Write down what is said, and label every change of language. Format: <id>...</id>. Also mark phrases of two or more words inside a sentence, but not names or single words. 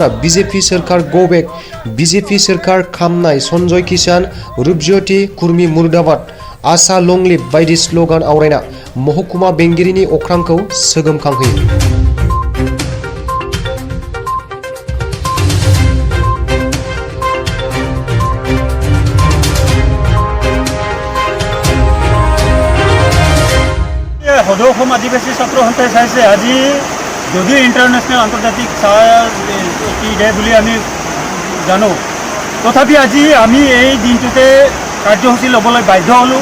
<brx>बिजेपि सोरखार</brx> <en>go back,</en> <brx>बिजेपि सोरखार खामनाय, सन्जय किसान, रूपज्योति, कुर्मी मुर्दाबाद, आसा</brx> <en>long live</en> <brx>बायदि स्लगान आवरायना महकुमा बेंगिरिनि अख्रांखौ सोगोमखांहोयो।</brx> <as>সদৌ আদিবাসী ছাত্ৰ সন্থাই চাইছে আজি যদিও ইণ্টাৰনেশ্যনেল আন্তৰ্জাতিক চাহ ডে বুলি আমি জানো, তথাপি আজি আমি এই দিনটোতে কাৰ্যসূচী ল'বলৈ বাধ্য হ'লোঁ।</as>